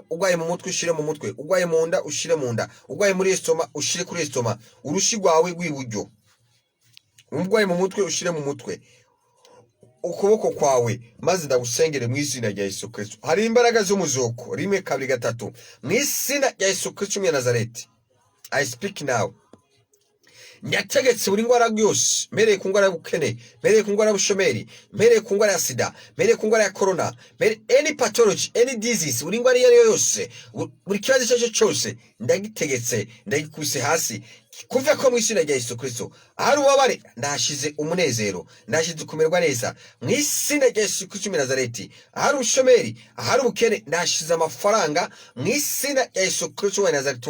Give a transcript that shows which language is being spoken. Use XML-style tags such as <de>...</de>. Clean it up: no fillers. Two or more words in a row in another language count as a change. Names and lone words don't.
<rn>Ugwaye mu mutwe ushire mu mutwe, ugwaye mu nda ushire mu nda, ugwaye muri estoma ushire kuri estoma, urushi rwawe rw'iburyo. Ugwaye mu mutwe ushire mu mutwe, ukuboko kwawe, maze ndagusengere mu izina rya Yesu Kristo. Hari imbaraga z'umuzuko. 1 2 3 mu izina rya Yesu Kristo wa Nazareti.</rn> <en>I speak now.</en> <rn>Nyategetse buri ngwara yose, mereye ku ngwara y'ubukene, mereye ku ngwara y'ubushomeri, mereye ku ngwara ya sida, mereye ku ngwara ya corona,</rn> <en>any pathology, any disease,</en> <rn>buri ngwara iyo yose, buri kibazo cyose ndagitegetse, ndagikubise hasi. Kuva ko mu izina rya Yesu Kristo. Ahari ubabare ndashize umunezero, ndashize kumerwa neza mu izina rya Yesu Kristo wa Nazareti. Ahari ubushomeri, ahari ubukene, ndashize amafaranga mu izina rya Yesu Kristo wa Nazareti.</rn>